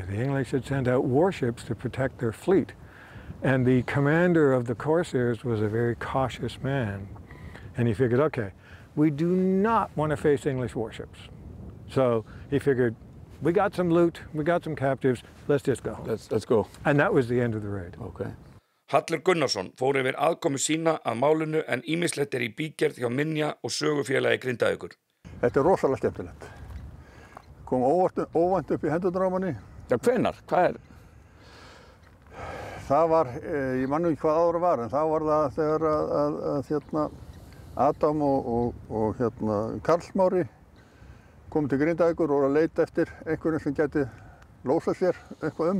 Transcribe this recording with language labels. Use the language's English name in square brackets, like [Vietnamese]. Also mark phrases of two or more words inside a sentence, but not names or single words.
[English] The English had sent out warships to protect their fleet. And the commander of the corsairs was a very cautious man. And he figured, okay, we do not want to face English warships. So he figured, we got some loot, we got some captives, let's just go. Let's go. And that was the end of the raid. Okay. [Icelandic] Hallur Gunnarsson fór yfir aðkomu sína að málinu en ýmislegt í bígerð hjá Minja og sögufélagi Grindavíkur. Þetta rosalega skemmtilegt. Kom óvænt upp í hendurnar á manni. Já, hvenær? Hvað er? Það var, ég man ekki hvað ára var, en það var það þegar Adam og Karl Smári kom til Grindavíkur og var að leita eftir einhverjum sem gæti lósað sér eitthvað